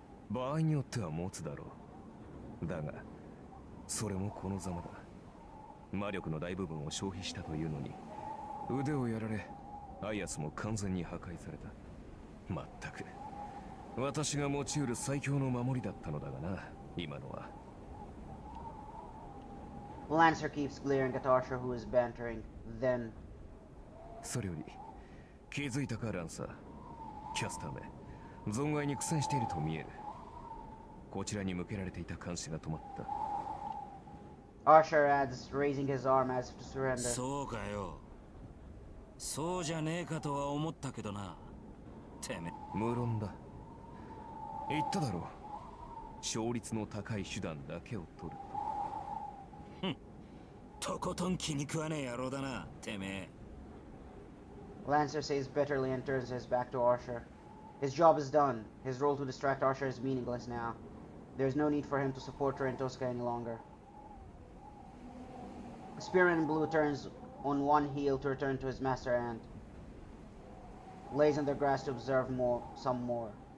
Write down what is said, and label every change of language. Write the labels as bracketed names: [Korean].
[Japanese] 場合によっては持つだろう。だがそれもこのざまだ。魔力の大部分を消費したというのに腕をやられ、アイアスも完全に破壊された。まったく私が持ち得る最強の守りだったのだがな、今のは。 [English] Lancer keeps glaring at Archer, who is bantering. Then, [Japanese] それより気づいたかランサー。キャスターめ、存外に苦戦していると見える。こちらに向けられていた監視が止まった。 [English] Archer adds, raising his arm as if to surrender. [Japanese] そうかよ。そうじゃねえかとは思ったけどな。てめえ。無論だ。言っただろう。勝率の高い手段だけを取るとことん気に食わねえ野郎だな、てめえ。 [English] Lancer says bitterly and turns his back to Archer. His job is done. His role to distract Archer is meaningless now. There is no need for him to support her and Tosca any longer. Spearman in blue turns on one heel to return to his master and lays on the grass to observe some more.